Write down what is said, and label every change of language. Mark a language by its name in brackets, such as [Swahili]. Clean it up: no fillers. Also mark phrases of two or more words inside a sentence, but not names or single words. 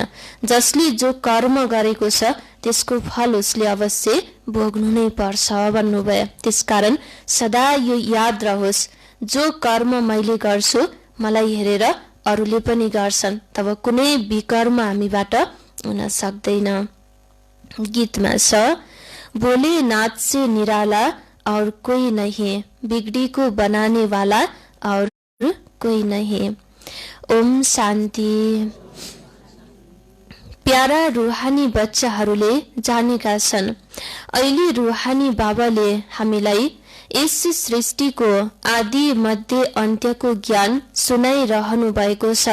[Nepali] जसले जो कर्म गरेको छ त्यसको फल उसले अवश्य भोग्नु नै पर्छ भन्नुभयो। त्यसकारण सदा यो याद रहोस्, जो कर्म मैले गर्छु मलाई हेरेर अरूले पनि गर्छन्, तब कुनै विकर्म हामीबाट हुन सक्दैन। गीतमा छ, [Hindi] भोलेनाथ से निराला और कोई नहीं, बिगड़ी को बनाने वाला और कोई नहीं। [Nepali] ओम शान्ति। प्यारा रुहानी बच्चाहरूले जानेका छन्, अहिले रुहानी बाबाले हामीलाई यस सृष्टिको आदि मध्य अन्त्यको ज्ञान सुनाइरहनु भएको छ।